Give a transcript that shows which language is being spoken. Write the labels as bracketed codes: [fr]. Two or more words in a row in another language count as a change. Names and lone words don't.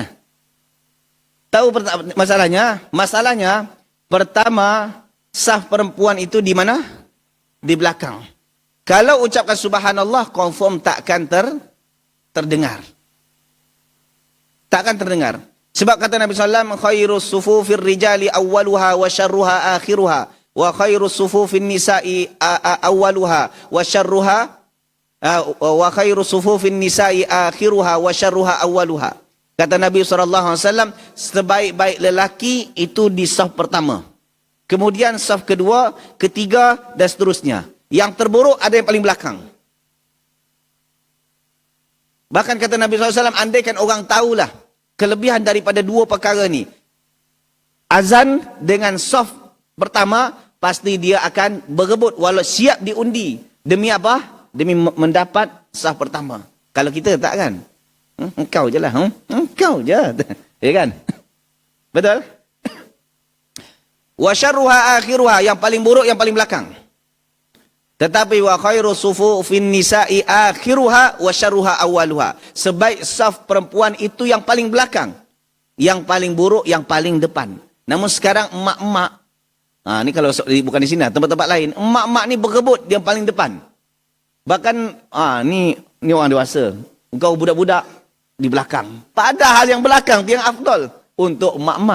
[ms] Tahu masalahnya? Masalahnya pertama, saf perempuan itu di mana? Di belakang. Kalau ucapkan subhanallah, confirm takkan terdengar. Takkan terdengar. Sebab kata Nabi SAW, [ar] خير صفوف الرجال أولها وشرها آخرها. وخير صفوف النساء أولها وشرها. وخير صفوف النساء آخرها وشرها أولها. [ms] Kata Nabi SAW, sebaik-baik lelaki itu di saf pertama. Kemudian saf kedua, ketiga dan seterusnya. Yang terburuk ada yang paling belakang. Bahkan kata Nabi SAW, andaikan orang tahulah kelebihan daripada dua perkara ni. Azan dengan saf pertama, pasti dia akan berebut walau siap diundi. Demi apa? Demi mendapat saf pertama. Kalau kita tak kan? Engkau je lah. Engkau je. Ya kan? Betul? [ar] وشرها آخرها, [ms] yang paling buruk yang paling belakang. [ar] Tetapi وخير صفوف النساء آخرها وشرها أولها. [ms] Sebaik saf perempuan itu yang paling belakang. Yang paling buruk yang paling depan. Namun sekarang emak-emak, ni kalau bukan di sini, tempat-tempat lain, emak-emak ni berebut yang paling depan. Bahkan ni orang dewasa. Engkau budak-budak di belakang. Padahal yang belakang tu yang afdal untuk emak-emak.